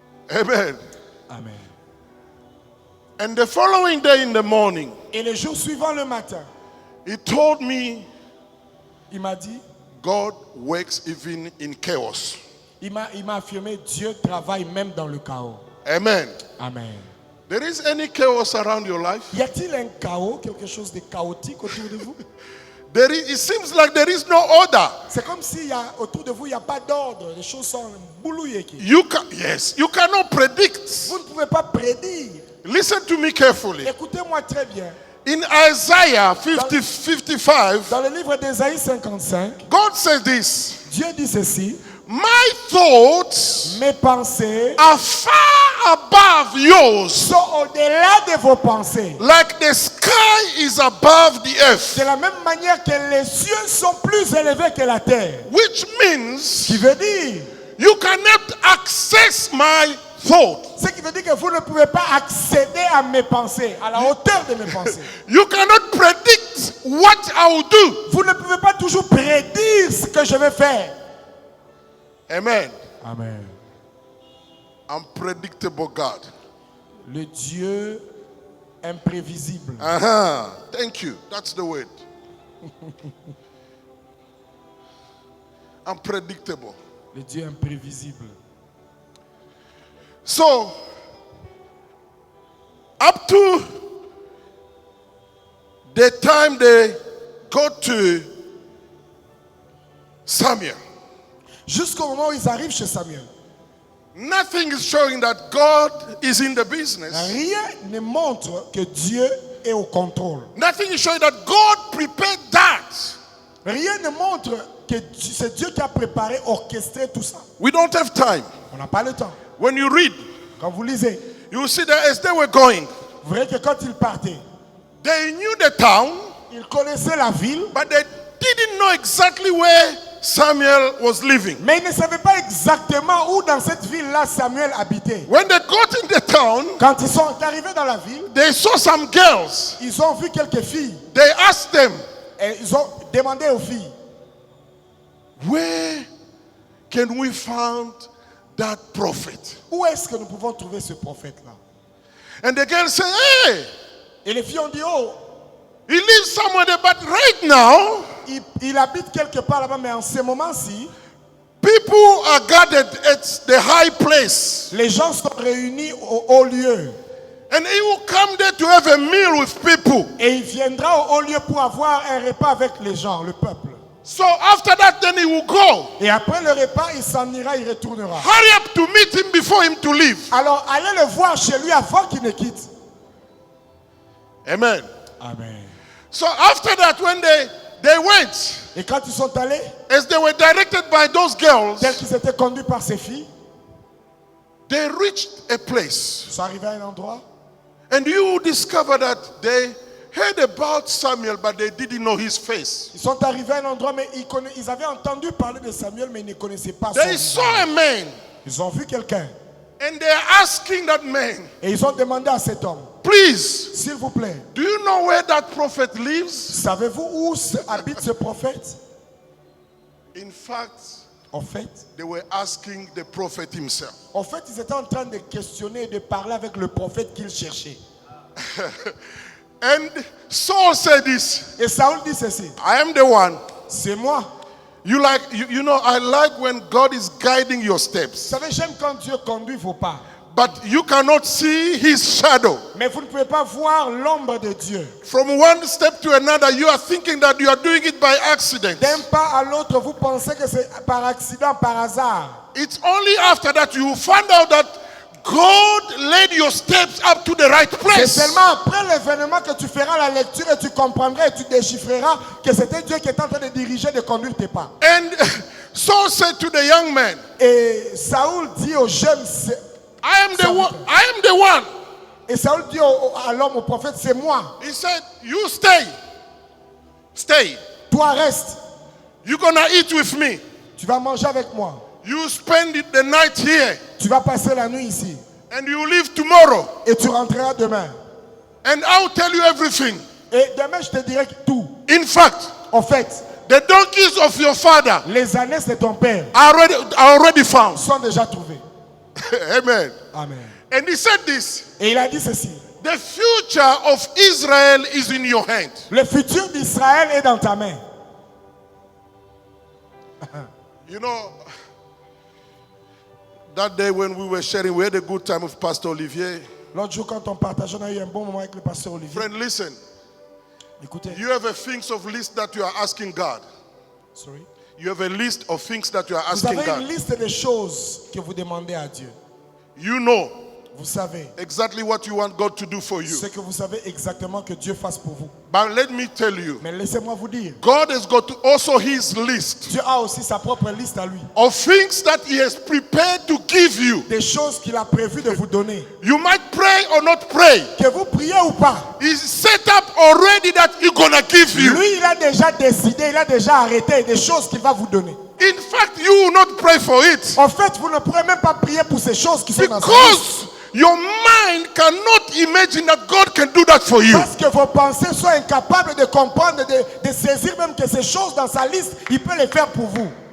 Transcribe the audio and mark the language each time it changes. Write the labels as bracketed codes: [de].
[en] Amen. [fr] Amen. [en] And the following day in the morning, [fr] Et le jour suivant le matin, [en] he told me [fr] il m'a dit, [en] God works even in chaos. [fr] il m'a affirmé, Dieu travaille même dans le chaos. [en] Amen. [fr] Amen. [en] There is any chaos around your life? [fr] Y a-t-il un chaos, quelque chose de chaotique autour de vous? [en] It seems like there is no order. [fr] C'est comme si autour de vous, il n'y a pas d'ordre. Les choses sont boulouillées. [en] Yes, you cannot predict. [fr] Vous ne pouvez pas prédire. [en] Listen to me carefully. [fr] Écoutez-moi très bien. [en] In Isaiah 55, [fr] Dans le livre d'Ésaïe 55, [en] God says this, [fr] Dieu dit ceci. [en] my thoughts [fr] Mes pensées [en] are far above yours, [fr] sont au-delà de vos pensées. [en] like the sky is above the earth. [fr] De la même manière que les cieux sont plus élevés que la terre. [en] Which means [fr] Qui veut dire, [en] you cannot access my thought. [fr] ce qui veut dire que vous ne pouvez pas accéder à mes pensées, à la hauteur de mes pensées. [en] You cannot predict what I will do. [fr] Vous ne pouvez pas toujours prédire ce que je vais faire. [en] Amen. [fr] Amen. [en] Unpredictable God. [fr] Le Dieu imprévisible. [en] Thank you. That's the word. Unpredictable. [fr] Le Dieu imprévisible. [en] So, up to the time they got to Samuel, [fr] Jusqu'au moment où ils arrivent chez Samuel, [en] nothing is showing that God is in the business. [fr] rien ne montre que Dieu est au contrôle. [en] Nothing is showing that God prepared that. [fr] Rien ne montre que c'est Dieu qui a préparé, orchestré tout ça. [en] We don't have time. [fr] On n'a pas le temps. [en] When you read, [fr] Quand vous lisez, [en] you will see that as they were going, [fr] vous verrez que quand ils partaient, [en] they knew the town, [fr] ils connaissaient la ville, [en] but they didn't know exactly where Samuel was living. [fr] mais ils ne savaient pas exactement où dans cette ville-là Samuel habitait. [en] When they got in the town, [fr] Quand ils sont arrivés dans la ville, [en] they saw some girls. [fr] ils ont vu quelques filles [en] They asked them, [fr] et ils ont demandé aux filles, [en] where can we find that prophet? [fr] où est-ce que nous pouvons trouver ce prophète-là? [en] And the girls said, hey, [fr] Et les filles ont dit, oh, [en] he lives somewhere there, but right now, [fr] il habite quelque part là-bas, mais en ce moment-ci, [en] people are gathered at the high place. [fr] les gens sont réunis au haut lieu. [en] And he will come there to have a meal with people. [fr] Et il viendra au haut lieu pour avoir un repas avec les gens, le peuple. [en] So after that, then he will go. [fr] Et après le repas, il s'en ira, il retournera. [en] Hurry up to meet him before him to leave. [fr] Alors allez le voir chez lui avant qu'il ne quitte. [en] Amen. [fr] Amen. [en] So after that, when they went, [fr] Et quand ils sont allés, [en] as they were directed by those girls, [fr] tels qu'ils étaient conduits par ces filles, [en] they reached a place. [fr] ils sont arrivés à un endroit. [en] And you discover that they heard about Samuel, but they didn't know his face. [fr] Ils sont arrivés à un endroit, mais ils avaient entendu parler de Samuel, mais ils ne connaissaient pas son [en] They saw a [fr] visage. [en] man, [fr] Ils ont vu quelqu'un. [en] and they're asking that man, [fr] Et ils ont demandé à cet homme, [en] please, [fr] s'il vous plaît, [en] do you know where that prophet lives? [fr] savez-vous où habite ce prophète? [en] In fact, [fr] En fait, [en] they were asking the prophet himself. [fr] ils étaient en train de questionner et de parler avec le prophète qu'ils cherchaient. [en] And Saul said this, [fr] Et Saül dit ceci, [en] I am the one. [fr] c'est moi. [en] You know, I like when God is guiding your [fr] Vous [en] steps, [fr] savez, j'aime quand Dieu conduit vos pas. [en] but you cannot see his shadow. [fr] Mais vous ne pouvez pas voir l'ombre de Dieu. [en] From one step to another, you are thinking that you are doing it by accident. [fr] D'un pas à l'autre, vous pensez que c'est par accident, par hasard. [en] It's only after that you will find out that God led your steps up to the right [fr] C'est [en] place. [fr] seulement après l'événement que tu feras la lecture et tu comprendras et tu déchiffreras que c'était Dieu qui est en train de diriger, de conduire tes pas. [en] And Saul said to the young man, [fr] Et Saül dit au jeune, [en] I am the one. I am the one. [fr] et Saül dit à l'homme, au prophète, c'est moi. [en] He said, you stay. Stay. [fr] Toi reste, [en] You're going to eat with me. [fr] tu vas manger avec moi. [en] You spend the night here [fr] Tu vas passer la nuit ici. [en] and you leave tomorrow. [fr] Et tu rentreras demain. [en] And I'll tell you everything. [fr] Et demain, je te dirai tout. [en] In fact, [fr] En fait, [en] the donkeys of your father [fr] les ânesses de ton père [en] are already found. [fr] sont déjà trouvées. [en] Amen. [fr] Amen. [en] And he said this. [fr] Et il a dit ceci. [en] The future of Israel is in your hand. [fr] Le futur d'Israël est dans ta main. [en] You know, that day when we were sharing, we had a good time with Pastor Olivier. [fr] L'autre jour, quand on partageait, on a eu un bon moment avec le pasteur Olivier. [en] Friend, listen. [fr] Écoutez. [en] You have a things of list that you are asking God. Sorry. You have a list of things that you are [fr] Vous [en] asking [fr] avez une [en] God. [fr] liste de choses que vous demandez à Dieu. [en] You know [fr] Vous savez [en] exactly what you want God to do for you. [fr] ce que vous savez exactement que Dieu fasse pour vous. [en] But let me tell you, [fr] Mais laissez-moi vous dire, [en] God has got also his list [fr] Dieu a aussi sa propre liste à lui. [en] of things that he has prepared to give you. [fr] Des choses qu'il a prévu de vous donner. [en] You might pray or not pray. [fr] Que vous priez ou pas, [en] He's set up already that he's gonna give you. [fr] lui, il a déjà décidé, il a déjà arrêté des choses qu'il va vous donner. [en] In fact, you will not pray for it [fr] En fait, vous ne pourrez même pas prier pour ces choses qui sont dans sa liste. [en] because your mind cannot imagine that God can do that for you. [fr] Parce que vos pensées sont incapables de comprendre, de saisir même que ces choses dans sa liste, il peut les faire pour vous.